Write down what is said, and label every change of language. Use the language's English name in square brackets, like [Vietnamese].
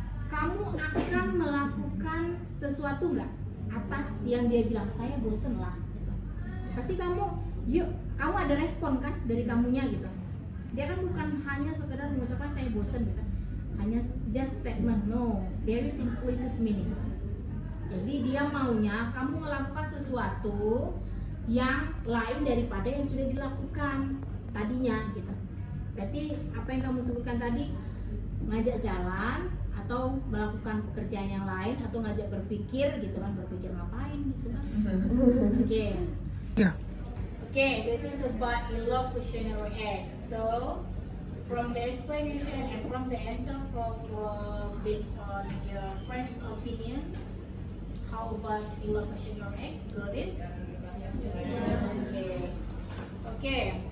[Indonesian] Kamu akan melakukan sesuatu nggak atas yang dia bilang saya bosan lah. Gitu. Pasti kamu ada respon kan dari kamunya gitu. Dia kan bukan hanya sekedar mengucapkan saya bosan gitu. Hanya [English] just statement, no, there is implicit meaning. [Indonesian] Jadi dia maunya kamu melakukan sesuatu yang lain daripada yang sudah dilakukan tadinya gitu. Berarti apa yang kamu sebutkan tadi, ngajak jalan atau melakukan pekerjaan yang lain atau ngajak berpikir gitu kan, berpikir ngapain gitu kan. Oke. [English] Oke, that is about illocutionary act. So from the explanation and from the answer from based on your friend's opinion, how about illocutionary act? Got it? Okay. Okay.